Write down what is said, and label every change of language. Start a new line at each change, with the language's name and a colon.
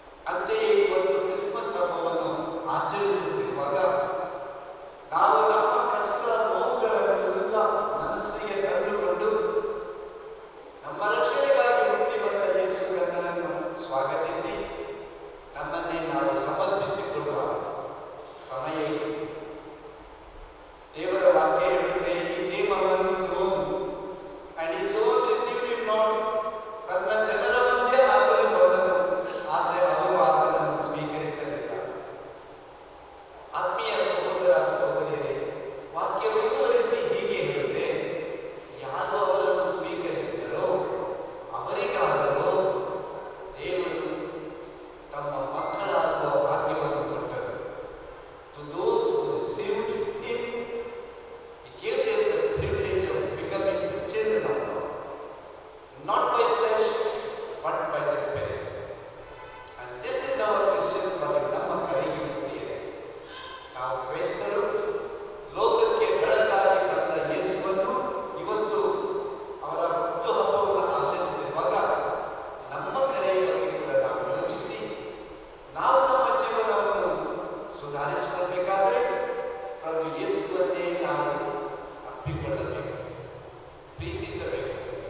Kannada: ಅಂತೆಯೇ ಇವತ್ತು ಕ್ರಿಸ್ಮಸ್ ಹಬ್ಬವನ್ನು ಆಚರಿಸುತ್ತಿರುವಾಗ ನಾವು ನಮ್ಮ ಕಷ್ಟ ನೋವುಗಳನ್ನೆಲ್ಲ ಮನಸ್ಸಿಗೆ ತಂದುಕೊಂಡು ನಮ್ಮ ರಕ್ಷಣೆಗಾಗಿ ಹುಟ್ಟಿ ಬಂದ ಯೇಸು ಕಂದನನ್ನು ಸ್ವಾಗತಿಸಿ ನಮ್ಮನ್ನೇ ನಾವು ಸಮರ್ಪಿಸಿಕೊಳ್ಳುವ ಸಮಯ ಇದು. ದೇವರ ವಾಕ್ಯ ಹೇಳುತ್ತೆ,
English: He came among his own and his own received him not.
Kannada: ತನ್ನ ಜನರ ಮಧ್ಯೆ ಆತನು ಬಂದನು, ಆದರೆ ಅವರು ಆತನನ್ನು ಸ್ವೀಕರಿಸಲಿಲ್ಲ. ಆತ್ಮೀಯ ಸಹೋದರ ಸಹೋದರಿಯರೇ, ವಾಕ್ಯ ಮುಂದುವರಿಸಿ ಹೀಗೆ ಹೇಳುತ್ತೆ, ಯಾರು ಅವರನ್ನು ಸ್ವೀಕರಿಸಿದರೋ ಅವರಿಗಾದರೂ ದೇವರು ತಮ್ಮ ಮಕ್ಕಳಾಗುವ ಭಾಗ್ಯವನ್ನು ಕೊಟ್ಟರು.
English: To those who received him, he gave them the privilege of becoming the children of God, not by flesh but by the Spirit. And this is our Christian calling.
Kannada: ನಮ್ಮ ಕರೆಗೆ ಪ್ರಿಯರೇ, ನಾವು ಕ್ರೈಸ್ತರು ಲೋಕಕ್ಕೆ ಬೆಳಕಾಗಿ ಬಂದ ಯೇಸುವನ್ನು ಇವತ್ತು ಅವರ ಹುಟ್ಟು ಹಬ್ಬವನ್ನು ಆಚರಿಸುತ್ತಿರುವಾಗ ನಮ್ಮ ಕರೆಯ ಬಗ್ಗೆ ಕೂಡ ನಾವು ಯೋಚಿಸಿ, ನಾವು ನಮ್ಮ ಜೀವನವನ್ನು ಸುಧಾರಿಸಿಕೊಳ್ಳಬೇಕಾದ್ರೆ ಪ್ರಭು ಯೇಸುವನ್ನೇ ನಾವು ಅಪ್ಪಿಕೊಳ್ಳಬೇಕು, ಪ್ರೀತಿಸಬೇಕು.